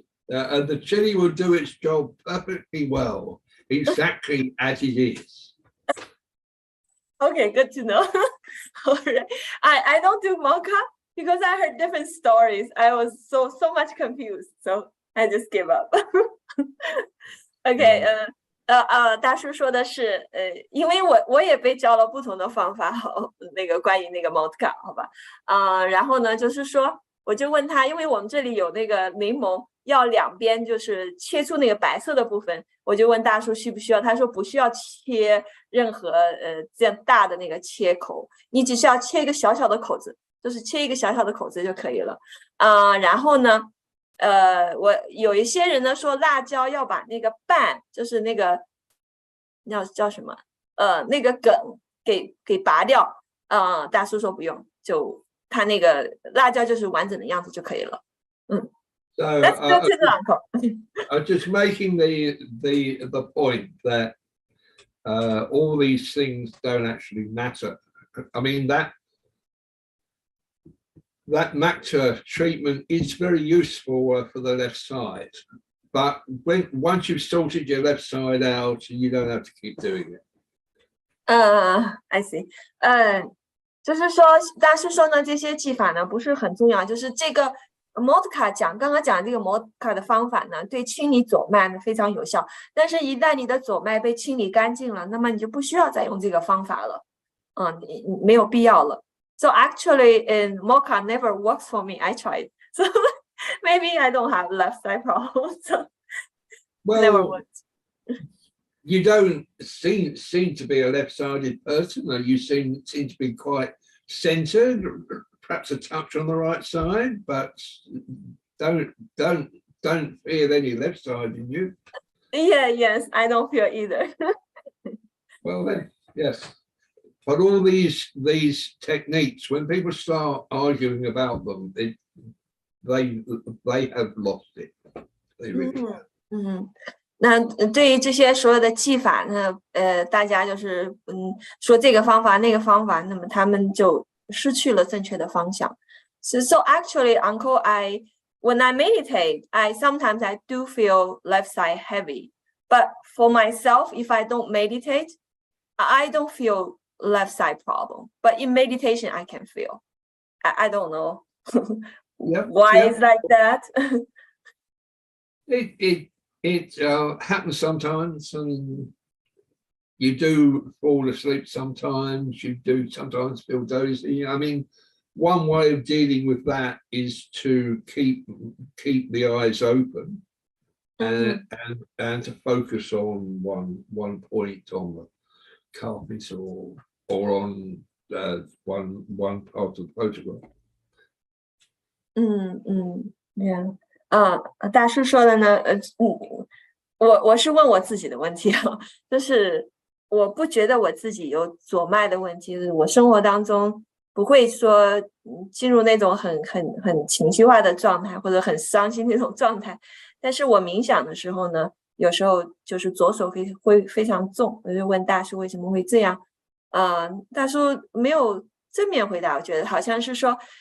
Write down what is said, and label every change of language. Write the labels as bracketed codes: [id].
[en] The chili will do its job perfectly well, exactly as it is. Okay, good to know. All right. I don't do mocha because I heard different stories. I was so much confused, so I just gave up. Okay. [zh] 大叔说的是，因为我也被教了不同的方法，那个关于那个 mocha， 好吧，然后呢，就是说，我就问他，因为我们这里有那个柠檬，要两边就是切出那个白色的部分，我就问大叔需不需要，他说不需要切任何这样大的那个切口，你只需要切一个小小的口子，就是切一个小小的口子就可以了，然后呢。我有一些人呢说辣椒要把那个瓣，就是那个叫什么那个梗给拔掉，大叔说不用，就他那个辣椒就是完整的样子就可以了。 [en] So Let's go to the uncle. I'm just making the point that all these things don't actually matter. I mean that matter treatment is very useful for the left side, but once you've sorted your left side out, you don't have to keep doing it. I see. [zh] 就是说，大师说呢，这些技法呢不是很重要，就是这个 Motka 刚刚讲这个 Motka 的方法呢，对清理左脉呢非常有效，但是一旦你的左脉被清理干净了，那么你就不需要再用这个方法了，你没有必要了。 [en] So actually, in mocha never works for me. I tried. So Maybe I don't have left side problem, so Well, never worked. You don't seem to be a left-sided person, though. You seem to be quite centered, perhaps a touch on the right side, but don't feel any left side in you. Yes, I don't feel either. Well then, yes. But all these techniques, when people start arguing about them, they have lost it. They really have. [zh] 那对于这些所有的技法呢，大家就是说这个方法那个方法，那么他们就失去了正确的方向。 [en] So actually, Uncle, when I meditate, sometimes I do feel left side heavy. But for myself, if I don't meditate, I don't feel left side problem. But in meditation, I can feel. I don't know why it's like that. It happens sometimes, and you do fall asleep sometimes. You do sometimes feel dozy. I mean, one way of dealing with that is to keep the eyes open and to focus on one point on the carpet or on one part of the photograph. Yeah. [zh] 大师说的呢，我是问我自己的问题啊，就是我不觉得我自己有左脉的问题，就是我生活当中不会说进入那种很情绪化的状态或者很伤心那种状态，但是我冥想的时候呢，有时候就是左手会非常重，我就问大师为什么会这样，大师没有正面回答，我觉得好像是说，